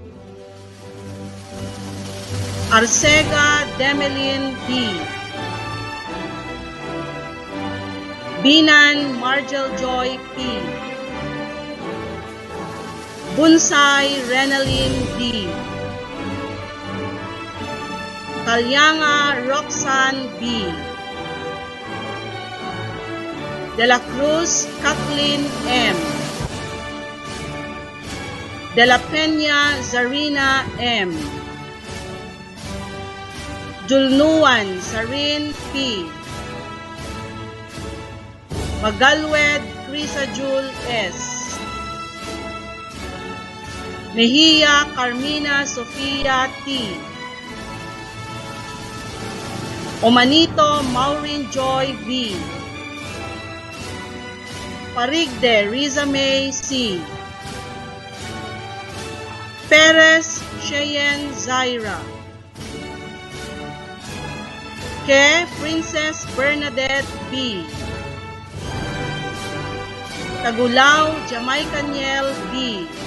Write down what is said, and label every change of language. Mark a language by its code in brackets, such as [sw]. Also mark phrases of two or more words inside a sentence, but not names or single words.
[en] Arcega Demelin B, Binan Margel Joy P, Bunsay Renalyn D, Kalyanga Roxanne B, De La Cruz Kathleen M, De La Peña Zarina M, Julnuan Sarin P, Magalwed Crisa Jul S, Mejia Carmina Sofia T, Omanito Maureen Joy B, Parigde Riza May C, Perez Cheyenne Zaira, Ke Princess Bernadette B, Tagulaw Jamaicaniel B,